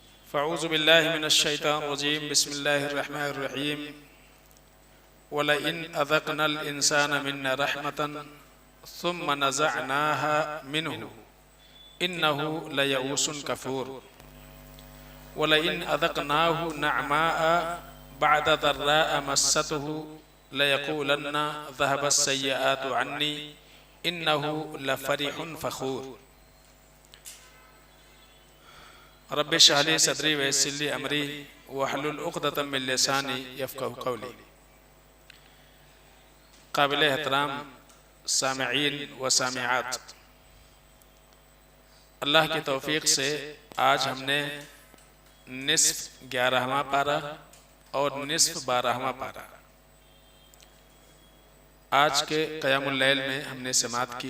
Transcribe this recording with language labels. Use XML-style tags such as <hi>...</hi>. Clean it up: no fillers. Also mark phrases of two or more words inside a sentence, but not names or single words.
<ar>فأعوذ بالله من الشيطان الرجيم بسم الله الرحمن الرحيم ولئن أذقنا الإنسان منا رحمة ثم نزعناها منه إنه ليئوس كفور ولئن أذقناه نعماء بعد ضراء مسته ليقولن ذهب السيئات عني إنه لفرح فخور. رب اشرح لي صدري ويسر لي أمري واحلل عقدة من لساني يفقهوا قولي.</ar> <ur>قابل احترام سامعین و سامعات، اللہ کی توفیق سے آج ہم نے نصف 11واں پارہ اور نصف 12واں پارہ آج کے</ur> <ar>قيام الليل</ar> <ur>میں ہم نے سماعت کی.</ur>